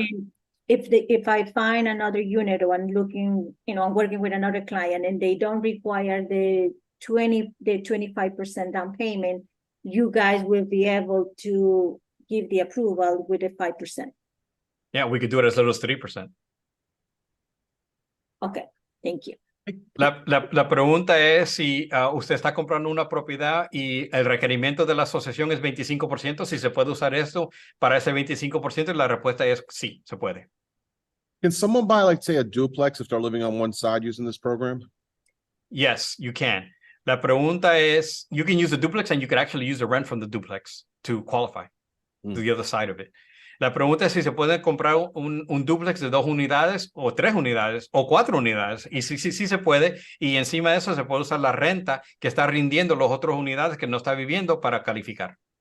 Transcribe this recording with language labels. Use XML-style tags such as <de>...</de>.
<en>And then if I find another unit, or I'm looking, I'm working with another client, and they don't require the 25% down payment, you guys will be able to give the approval with the 5%. Yeah, we could do it as little as 3%. Okay, thank you.</en> <es>La pregunta es si usted está comprando una propiedad y el requerimiento de la asociación es 25%, si se puede usar esto para ese 25%, y la respuesta es sí, se puede.</es> <en>Can someone buy, like, say, a duplex if they're living on one side using this program? Yes, you can.</en> <es>La pregunta es,</es> <en>you can use the duplex, and you could actually use the rent from the duplex to qualify to the other side of it.</en> <es>La pregunta es si se puede comprar un dúplex de 2 unidades o 3 unidades o 4 unidades. Y sí se puede. Y encima de eso se puede usar la renta que está rindiendo las otras unidades que no está viviendo para calificar.</es>